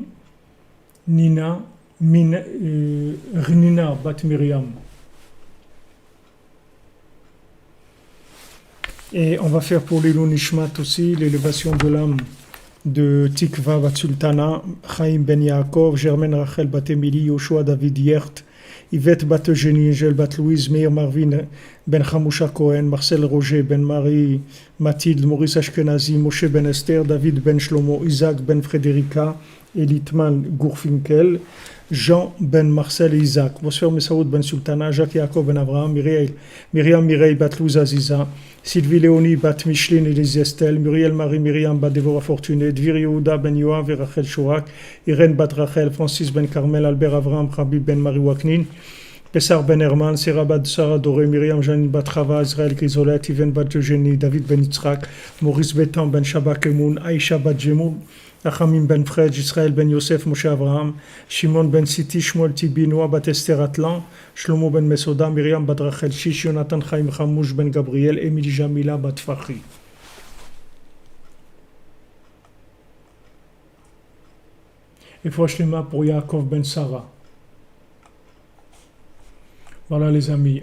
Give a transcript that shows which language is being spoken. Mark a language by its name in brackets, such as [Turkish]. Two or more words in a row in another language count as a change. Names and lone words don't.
[French] Nina, Rinina bat Myriam. Et on va faire pour l' [Hebrew] עילוי נשמת [French] aussi l'élévation de l'âme de Tikva bat Sultana, Chaim ben Yaakov, Germaine Rachel bat Emily, Yoshua David Yert, Yvette bat Eugénie, Angèle bat Louise, Meir Marvin ben Chamousha Cohen, Marcel Roger ben Marie Mathilde, Maurice Ashkenazi, Moshe ben Esther, David ben Shlomo, Isaac ben Frédérica, Elitman Gourfinkel, Jean ben Marcel et Isaac, Bosfer Mesaoud ben Sultana, Jacques Yaakov ben Abraham, Myriam Mireille bat Louise Aziza, Sylvie Léonie bat Micheline et les Estelle, Muriel Marie Myriam bat Dévora Fortuné, Dvir Yehuda ben Yoav et Rachel Chouak, Irène bat Rachel, Francis ben Carmel, Albert Abraham, Rabbi ben Marie Waknin, Pessar ben Herman, Sarah bat Sarah Doré, Myriam Janine bat Chava, Israël Grisolet, Yven bat Eugénie, David ben Yitzhak, Maurice Bétan ben Shabak Emoun, Aïcha bat Jemoun, Achamim ben Fred, Israël ben Yosef, Moshe Avraham, Shimon ben Siti, Shmuel Tibi, Noah bat Esther Atlan, Shlomo ben Mesoda, Myriam bat Rachel Shish, Jonathan Chaim Chamouche ben Gabriel, Émilie Jamila bat Fahri. Et Fouachlema pour Yaakov ben Sarah. Voilà les amis.